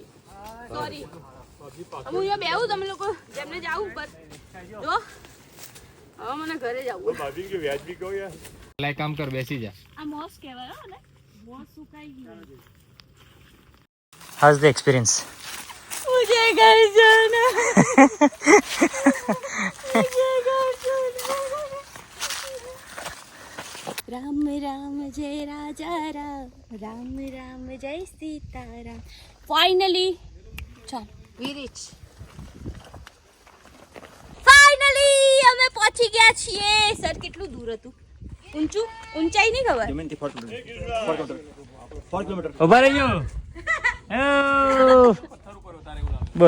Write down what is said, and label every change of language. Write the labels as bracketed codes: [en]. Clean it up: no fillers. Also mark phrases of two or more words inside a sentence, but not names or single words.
[gu] સોરી. હું અહીંયા બેહું, તમે લોકો જેમને જાવ ઉપર જો. હવે મને ઘરે જવું. કામ કર, બેસી જા. આ મોસ કહેવાય હો ને, મોસ સુકાઈ ગયું. [en] How's the experience? [hi] મુझे घर जाना मुझे घर जाना. राम राम जय राजा राम, राम राम जय सीताराम. [gu] फाइनली ફાઇનલી અમે પહોંચી ગયા છીએ. સર કેટલું દૂર હતું? ઊંચાઈ નહીં ખબર. 4 કિલોમીટર. ઉભા રહેજો. બોલ.